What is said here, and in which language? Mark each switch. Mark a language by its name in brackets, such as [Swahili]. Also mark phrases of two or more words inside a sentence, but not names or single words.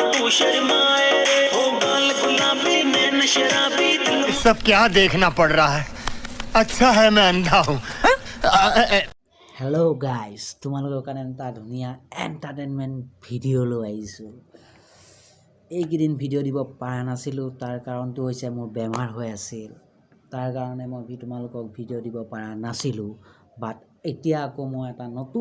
[Hindi] सब क्या देखना पड़ रहा है अच्छा है मैं अंधा हूँ [English] hello guys [Assamese] তোমালোকৰ কাৰণে এটা ধুনীয়া এন্টাৰটেইনমেন্ট ভিডিঅ' লৈ আহিছো এইকেইদিন ভিডিঅ' দিব পৰা নাছিলো তাৰ কাৰণটো হৈছে মোৰ বেমাৰ হৈ আছিল তাৰ কাৰণে মই তোমালোকক ভিডিঅ' দিব পৰা নাছিলো বাট এতিয়া আকৌ মই এটা নতুন